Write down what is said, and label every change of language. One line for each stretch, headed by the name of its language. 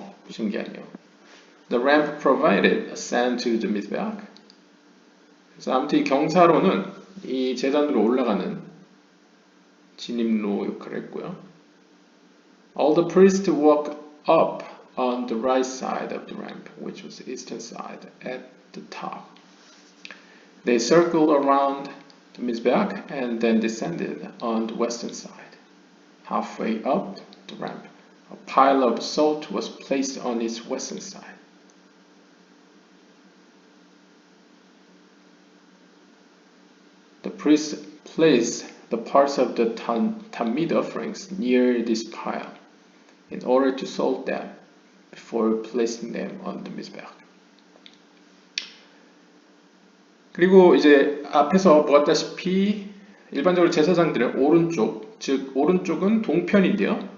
Korean: 신기하네요.
English: The ramp provided ascent to the mizbeach.
Korean: 그래서 아무튼 이 경사로는 이 제단으로 올라가는 진입로 역할을 했고요.
English: All the priests walked up on the right side of the ramp, which was the eastern side, at the top. They circled around the mizbeach and then descended on the western side. Halfway up the ramp, a pile of salt was placed on its western side. The priest placed the parts of the tamid offerings near this pile in order to salt them before placing them on the mizbeach.
Korean: 그리고 이제 앞에서 보았다시피 일반적으로 제사장들은 오른쪽, 즉 오른쪽은 동편인데요.